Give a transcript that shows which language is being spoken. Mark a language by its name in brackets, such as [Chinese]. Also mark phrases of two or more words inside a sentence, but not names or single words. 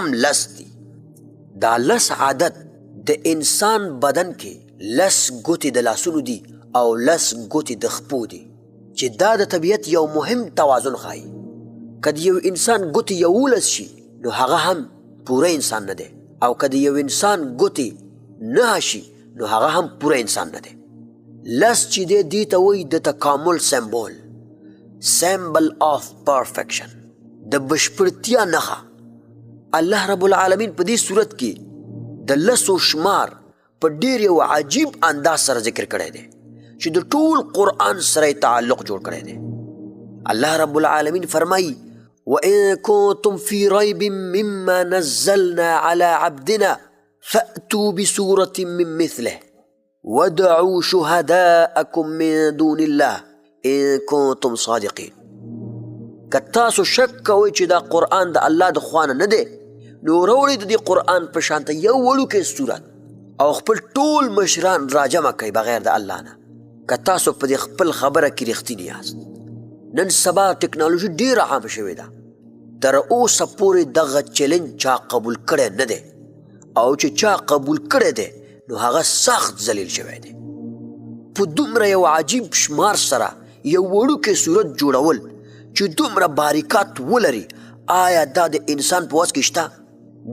[Pashto] 10 دي دا 10 عادت د انسان بدن کې 10 ګوتې د لاسونو دي او 10 ګوتې د خپو دي چې دا د طبیعت یو مهم توازن ښایي که د یو انسان ګوتې 11 شي نو هغه هم پوره انسان نه دی او که د یو انسان ګوتې 9 شي نو هغه هم پوره انسان نه دی 10 چې دی دې ته وایي د تکامل سمبول [English] of perfection [Pashto] د بشپړتیا نښه الله رب العالمین په دې صورت کې د 10 شمار په ډېر یو عجیب انداز سره ذکر کړی دی چې د ټول قرآن سره تعلق جوړ کړی دی الله رب العالمین فرمایي [Arabic] وَإِن كُنتُمْ فِي رَيْبٍ مِّمَّا نَزَّلْنَا عَلَى عَبْدِنَا فَأْتُوا بِسُورَةٍ مِّن مِّثْلِهِ وَادْعُوا شُهَدَاءَكُم مِّن دُونِ اللَّهِ إِن كُنتُمْ صَادِقِينَ [Pashto] که تاسو شک کوئ چې دا قرآن د الله د خوا نه دی نو راوړئ د دې قرآن په شانته یو وړوکی صورت او خپل ټول مشران راجمع کوئ بغیر د الله نه که تاسو په دې خپل خبره کې رښتیني یاست نن سبا ټکنالوژي ډېره عامه شوې ده تر اوسه پورې دغه چیلنج چا قبول کړی نه دی او چې چا قبول کړی دی نو هغه سخت ذلیل شوی دی په دومره یو عجیب شمار سره یو وړوکی صورت جوړول چې دومره باریکات ولري آیا دا د انسان په وس کې شته؟